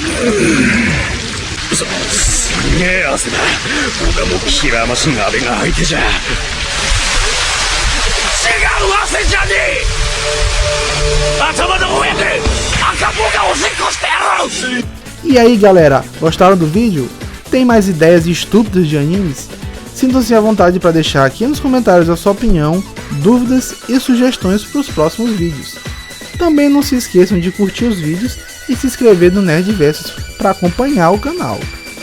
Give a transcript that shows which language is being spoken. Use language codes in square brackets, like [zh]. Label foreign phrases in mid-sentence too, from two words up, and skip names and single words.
[ja] すげえ汗だ。オガもキラーマシン阿部が相手じゃ。違う汗じゃねえ。頭の上で赤子がおしっこしてやろう。 [pt] E aí galera, gostaram do vídeo? Tem mais ideias estúpidas de animes? Sintam-se à vontade para deixar aqui nos comentários a sua opinião, dúvidas e sugestões para os próximos vídeos. Também não se esqueçam de curtir os vídeos e se inscrever no Nerdversus para acompanhar o canal.